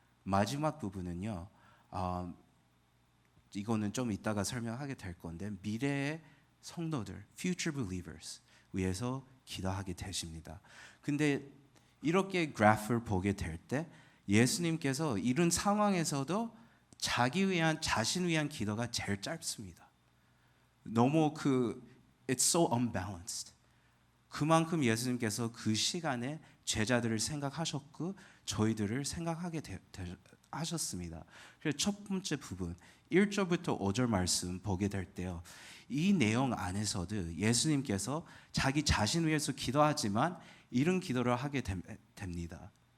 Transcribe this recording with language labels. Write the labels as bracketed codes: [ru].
[ko] 마지막 부분은요, 이거는 좀 이따가 설명하게 될 건데 미래의 성도들, future believers 위해서 기도하게 되십니다. 근데 이렇게 그래프를 보게 될 때 예수님께서 이런 상황에서도 자신 위한 기도가 제일 짧습니다. 너무 [en] it's so unbalanced. [ko] 그만큼 예수님께서 그 시간에 제자들을 생각하셨고 저희들을 생각하게 하셨습니다. 그래서 첫 번째 부분 1절부터 5절 말씀 보게 될 때요, 이 내용 안에서도 예수님께서 자기 자신 위해서 기도하지만 이런 기도를 하게 됩니다.